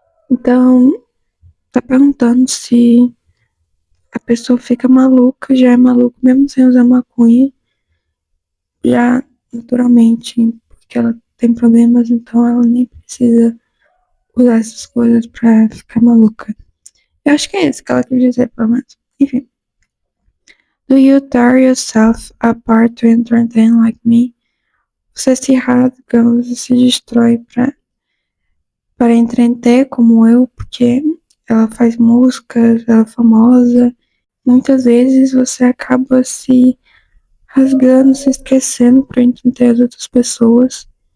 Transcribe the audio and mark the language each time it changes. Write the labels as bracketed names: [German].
[Portuguese] Então, tá perguntando se a pessoa fica maluca, já é maluco mesmo sem usar maconha, já naturalmente, porque ela tem problemas, então ela nem precisa usar essas coisas pra ficar maluca. Eu acho que é isso que ela quis dizer, pelo menos. Enfim. [English] Do you tear yourself apart to entertain like me? [Portuguese] Você se rasga, você se destrói para entreter como eu, porque ela faz músicas, ela é famosa. Muitas vezes você acaba se rasgando, se esquecendo para entreter as outras pessoas.